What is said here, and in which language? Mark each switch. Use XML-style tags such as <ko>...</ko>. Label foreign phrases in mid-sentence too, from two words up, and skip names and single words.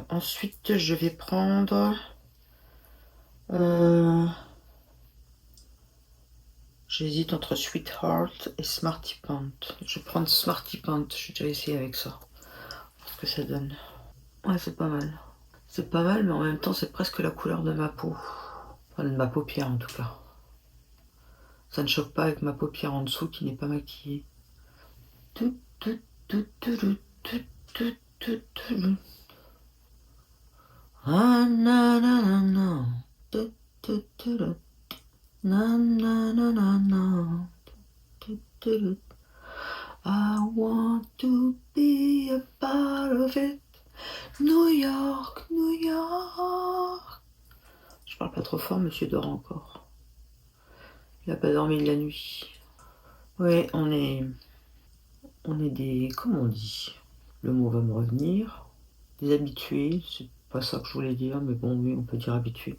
<fr>Ensuite, je vais prendre... J'hésite entre Sweetheart et Smarty Pant. Je vais prendre Smarty Pant. J'ai déjà essayé avec ça. Ce que ça donne. Ouais, c'est pas mal. C'est pas mal, mais en même temps, c'est presque la couleur de ma peau. Enfin, de ma paupière, en tout cas. Ça ne choque pas avec ma paupière en dessous qui n'est pas maquillée. Ah, na, na, na, na. Na, na, na, na, na.</fr> <en>I want to be a part of it. New York, New York.</en> <fr>Je parle pas trop fort, monsieur dort encore. Il a pas dormi de la nuit. Oui, on est des... Comment on dit? Le mot va me revenir. Des habitués, c'est pas ça que je voulais dire, mais bon, oui, on peut dire habitués.</fr>